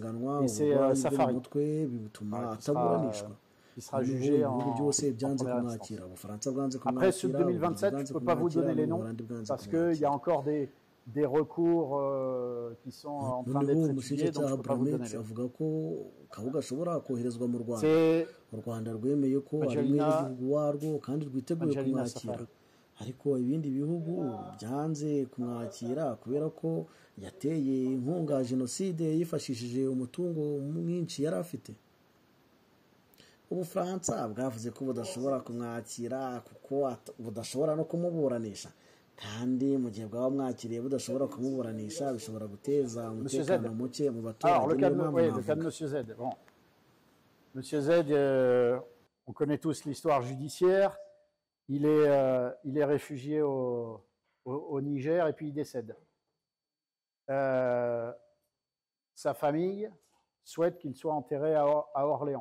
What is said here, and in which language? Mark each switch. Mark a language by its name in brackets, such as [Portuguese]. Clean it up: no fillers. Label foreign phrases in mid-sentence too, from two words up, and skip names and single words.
[French] Et c'est Safari qui sera jugé en première instance. Après ceux de 2027, je ne peux pas vous donner les noms parce qu'il y a encore des recours qui sont en train d'être étudiés, donc je ne peux pas vous donner les noms. C'est Angelina Safari. [Kinyarwanda] ariko ibindi bihugu byanze kumwakira kubera ko yateye inkunga jenoside yifashishije umutungo mwinshi yari afite. Ubufaransa bwavuze ko budashobora kumwakira kuko budashobora no kumuburanisha, kandi mu gihe bwaba mwakiriye budashobora kumuburanisha bishobora guteza umutekano muke mu baturage. [French] Le cas de Monsieur Z. Bon. Monsieur Z, on connaît tous l'histoire judiciaire. Il est réfugié au Niger et puis il décède. Sa famille souhaite qu'il soit enterré à Orléans.